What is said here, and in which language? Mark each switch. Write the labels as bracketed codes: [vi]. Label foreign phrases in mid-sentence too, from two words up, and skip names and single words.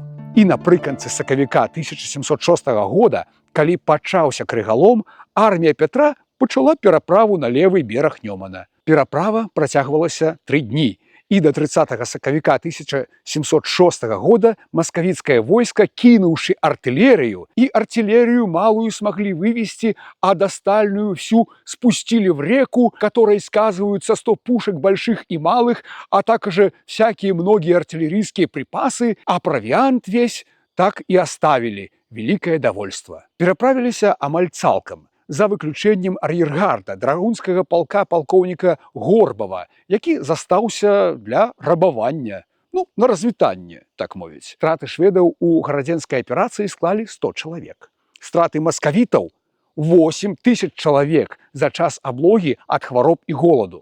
[be] І напрыканцы сакавіка 1706 года, калі пачаўся крыгалом, армія Пятра пачала пераправу на левы бераг Нёмана. Пераправа працягвалася 3 дні. І да 30 сакавіка 1706 года маскавіцкае войска, кінуўшы артылерыю, [ru] і артиллерию малую смогли вывести, а достальную всю спустили в реку, которой сказываются 100 пушек больших и малых, а также всякие многие артиллерийские припасы, а провиант весь так и оставили. Великое довольство. [be] Пераправились амаль цалкам, за выключэннем ар'ергарда, драгунскага полка полковника Горбова, які застаўся для рабавання, на развітанне, так мовіць. Страты шведаў у гарадзенскай аперацыі склалі 100 чалавек. Страты маскавітаў 8000 чалавек за час аблогі ад хвароб і голаду.